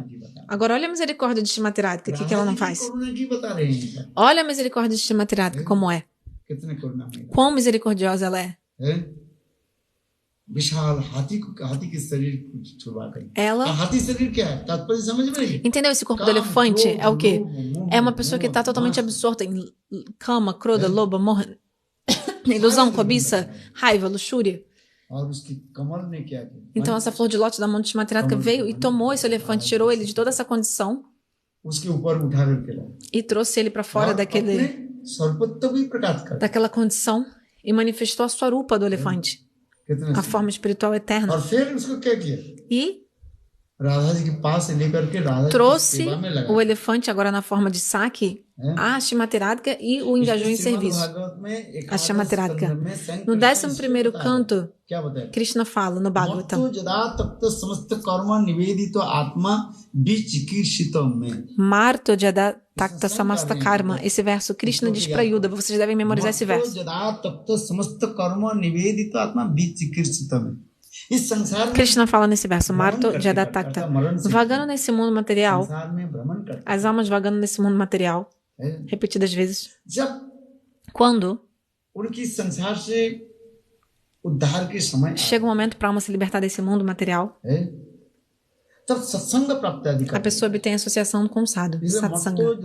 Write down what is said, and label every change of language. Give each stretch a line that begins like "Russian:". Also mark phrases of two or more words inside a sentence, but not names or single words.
Portuguese: Agora, olha a misericórdia de Shrimati Radhika, o que ela não faz? Olha a misericórdia de Shrimati Radhika, como é. Quão misericordiosa ela é. Ela... Entendeu? Esse corpo do elefante é o quê? É uma pessoa que está totalmente absorta em
Sanskrit: काम, क्रोध, लोभ, मोह,
Portuguese: ilusão, cobiça, raiva, luxúria. Então essa flor de lótus da mão de Shrimati Radhika veio e tomou esse elefante, tirou ele de toda essa condição e trouxe ele para fora daquela condição e manifestou a swarupa do elefante, a forma espiritual eterna. E trouxe o elefante agora na forma de saque a Shrimati Radhika e o engajou em serviço. A Shrimati Radhika. No 11º canto, Krishna fala no Bhagavatam.
Sanskrit: मर्त्यो यदा त्यक्त समस्त कर्मा.
Portuguese: Esse verso, Krishna diz para Yuda, vocês devem memorizar esse verso. Krishna fala nesse verso,
Sanskrit: मर्त्यो यदात्यक्त,
Portuguese: vagando nesse mundo material, as almas vagando nesse mundo material, repetidas vezes, quando chega o momento para a alma se libertar desse mundo material, a pessoa obtém associação com o sadhu, satsanga.